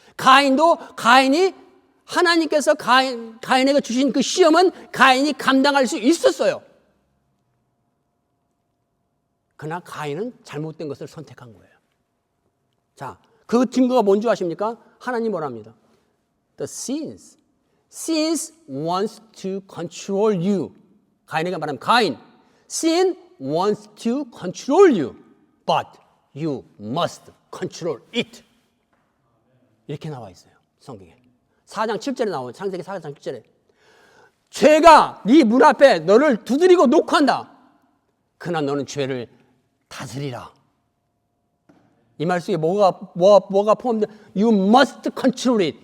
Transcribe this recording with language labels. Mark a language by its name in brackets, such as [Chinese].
[Korean] 가인이 하나님께서 가인에게 주신 그 시험은 가인이 감당할 수 있었어요. 그러나 가인은 잘못된 것을 선택한 거예요. 자, 그 증거가 뭔지 아십니까? 하나님 뭐라 합니다. [English] The sins wants to control you. [Korean] 가인에게 말하면 가인, [English] sin wants to control you, but you must control it. [Korean] 이렇게 나와 있어요. 성경에. 4장 7절에 나오는 창세기 4장 7절에 죄가 네 문 앞에 너를 두드리고 녹화한다. 그러나 너는 죄를 다스리라. 이 말 속에 뭐가 포함된? [English] You must control it.